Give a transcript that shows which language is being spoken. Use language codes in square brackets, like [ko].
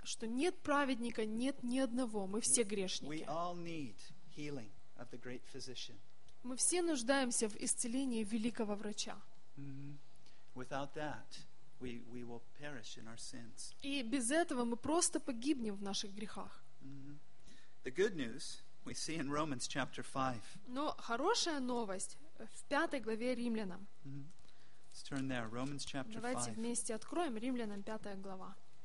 [ru] Что нет праведника, нет ни одного. Мы все грешники. [en] We all need healing of the great physician. [ru] Мы все нуждаемся в исцелении великого врача. Mm-hmm. [en] Without that, we will perish in our sins. [ru] И без этого мы просто погибнем в наших грехах. [en] The good news we see in Romans chapter 5. [ru] Но хорошая новость в 5 главе Римлянам. [en] Let's turn there, Romans chapter 5. [ru] Давайте вместе откроем Римлянам 5 глава.